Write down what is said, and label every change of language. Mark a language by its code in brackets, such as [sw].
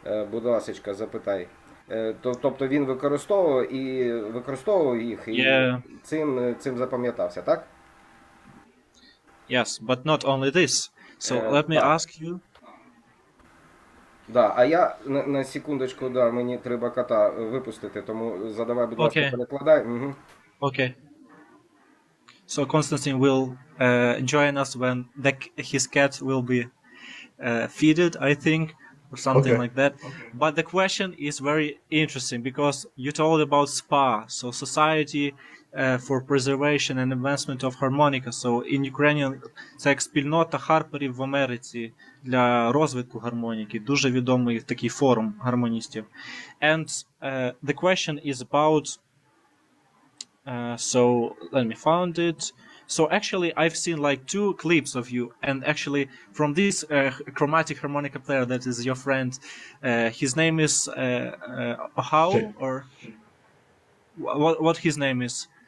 [uk] Будь ласочка, запитай. Тобто він використовував їх і цим запам'ятався, так? [en] Yes, but not only this. So let me ask you. [uk] Да, а я на секундочку, да, мені треба кота випустити, тому задавай, будь ласка, перекладай. Угу. [en] Okay. So Konstantin will join us when his cat will be feeded, I think, or something like that. But the question is very interesting because you told about SPA, so Society for Preservation and Advancement of Harmonica. So in Ukrainian [uk] це як спільнота харперів в Америці для розвитку гармоніки. Дуже відомий такий форум гармоністів. [en] And the question is about so let me find it. So actually I've seen like 2 clips of you, and actually from this chromatic harmonica player that is your friend, his name is Ohio, or what his name is?